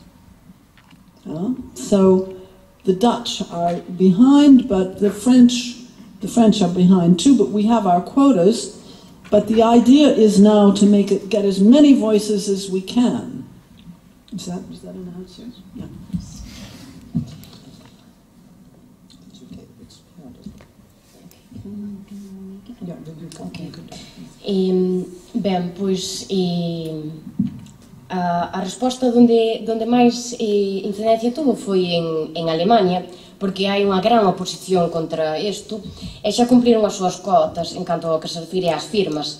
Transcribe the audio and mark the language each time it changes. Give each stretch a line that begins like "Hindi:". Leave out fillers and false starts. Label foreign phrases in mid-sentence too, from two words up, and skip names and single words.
English: So the Dutch are behind, but the French are behind too, but we have our quotas. But the idea is now to get as many voices as we can. Is that an answer? Yeah.
Galician: Ben, pois a resposta donde máis incidencia tuvo foi en Alemania, porque hai unha gran oposición contra isto, e xa cumpriron as súas cotas en canto ao que se refire ás firmas.